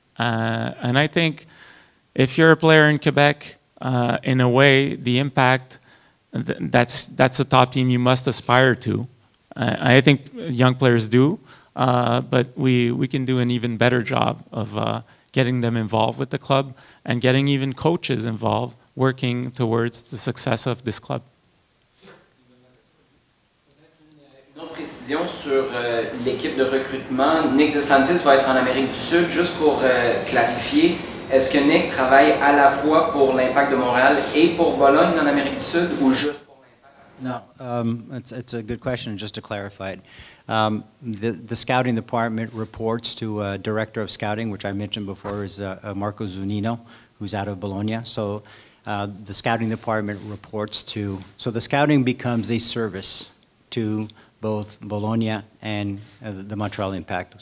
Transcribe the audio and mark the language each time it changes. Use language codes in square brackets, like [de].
[en] And I think if you're a player in Quebec, in a way, the impact, that's a top team you must aspire to. I think young players do, but we can do an even better job of getting them involved with the club and getting even coaches involved, working towards the success of this club. [fr] Une autre précision sur l'équipe de recrutement. Nick DeSantis va être en Amérique du Sud. Juste pour clarifier, est-ce que Nick travaille à la fois pour l'Impact de Montréal et pour Bologne en Amérique du Sud, ou juste? [en] No, it's a good question, just to clarify it. The scouting department reports to director of scouting, which I mentioned before is Marco Zunino, who's out of Bologna. So the scouting department reports to, so the scouting becomes a service to both Bologna and the Montreal Impact.